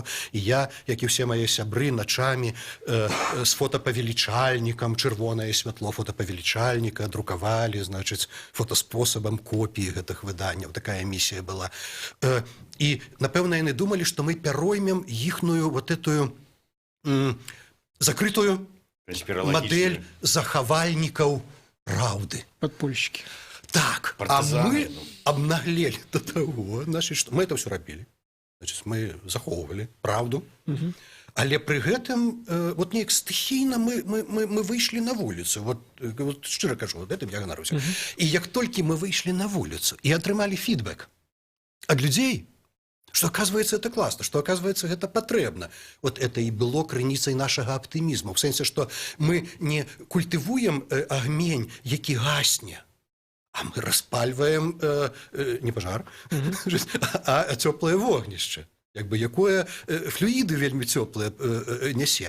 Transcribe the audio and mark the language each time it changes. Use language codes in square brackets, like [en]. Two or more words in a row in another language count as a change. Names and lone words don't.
[be] І я, як і ўсе мае сябры, начамі з фотапавелічальнікам, чырвонае святло фотапавелічальніка друкавалі, значыць, фотаспосабам копіі гэтых выданняў. Такая місія была. І, напэўна, яны думалі, што мы пяроймем іхную [ru] вот этую закрытую модель [be] захавальнікаў праўды. [ru] Подпольщики. Так, партизаны, а мы обнаглели до того, значит, что мы это все рабілі. [be] Значит, мы захоўвалі праўду, але пры гэтым вот неяк стыхійна мы выйшлі на вуліцу. Вот шчыра кажу, вот гэтым я ганаруся. І як толькі мы выйшлі на вуліцу і атрымалі фідбэк ад людзей, [ru] что, оказывается, это классно, что, оказывается, это потребно. Вот это и было [be] крыніцай нашага аптымізму. В сэнсе, что мы не культывуем агнень, які гасне, а мы распальваем не пажар, а цёплае вогнішча, як бы якое флюіды вельмі цёплыя нясе.